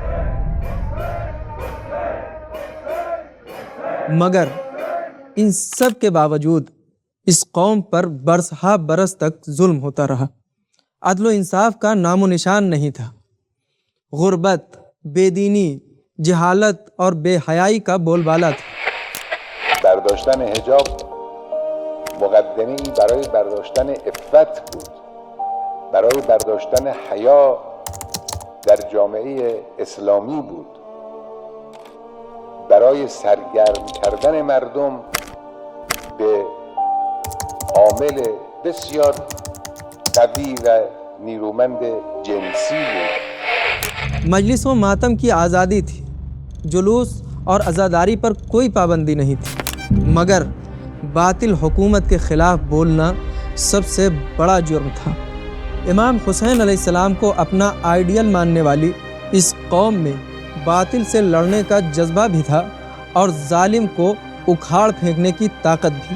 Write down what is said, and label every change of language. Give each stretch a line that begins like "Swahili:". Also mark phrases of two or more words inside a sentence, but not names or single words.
Urdu: مگر ان سب کے باوجود اس قوم پر برسہا برس تک ظلم ہوتا رہا، عدل و انصاف کا نام و نشان نہیں تھا، غربت، بے دینی، جہالت اور بے حیائی کا بول بالا تھا۔
Persian: برداشتن حجاب مقدمی برای برداشتن عفت بود، برای برداشتن حیا در جامعه اسلامی بود، برای سرگرم کردن مردم به عامل بسیار قوی و نیرومند جنسی بود۔
Urdu: مجلس و ماتم کی آزادی تھی، جلوس اور عزاداری پر کوئی پابندی نہیں تھی، مگر باطل حکومت کے خلاف بولنا سب سے بڑا جرم تھا۔ امام حسین علیہ السلام کو اپنا آئیڈیل ماننے والی اس قوم میں باطل سے لڑنے کا جذبہ بھی تھا اور ظالم کو اکھاڑ پھینکنے کی طاقت بھی۔